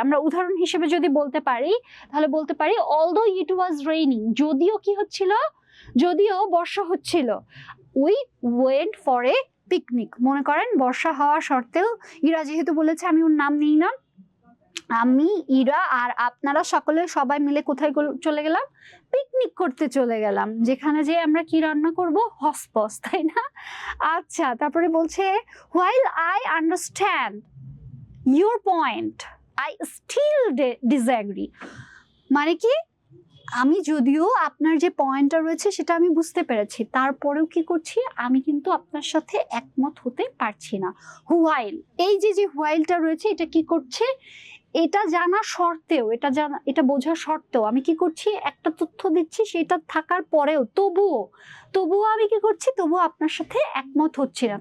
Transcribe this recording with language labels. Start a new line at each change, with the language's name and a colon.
Bangla: আমরা উদাহরণ হিসেবে যদি বলতে পারি, তাহলে বলতে পারি
English: although it was raining,
Bangla: যদিও কি হচ্ছিল, যদিও বর্ষা হচ্ছিল,
English: we went for a picnic।
Bangla: মনে করেন বর্ষা হওয়া সত্ত্বেও, ইরা যেহেতু বলেছে, আমি ওর নাম নিই না, আমি, ইরা আর আপনারা সবাই মিলে কোথায় চলে গেলাম, পিকনিক করতে চলে গেলাম, যেখানে যে আমরা কি রান্না করব, হসপস, তাই না। আচ্ছা, তারপরে বলছে
English: while I understand your point, I still disagree।
Bangla: মানে কি, আমি যদিও আপনার যে পয়েন্টটা রয়েছে সেটা আমি বুঝতে পেরেছি, তারপরেও কি করছি, আমি কিন্তু আপনার সাথে একমত হতে পারছি না। while, এই যে whileটা রয়েছে, এটা কি করছে, এটা জানা সত্ত্বেও, এটা বোঝা সত্ত্বেও আমি কি করছি, একটা তথ্য দিচ্ছি, সেটা থাকার পরেও তবুও আমি কি করছি, তবুও আপনার সাথে একমত হচ্ছি না।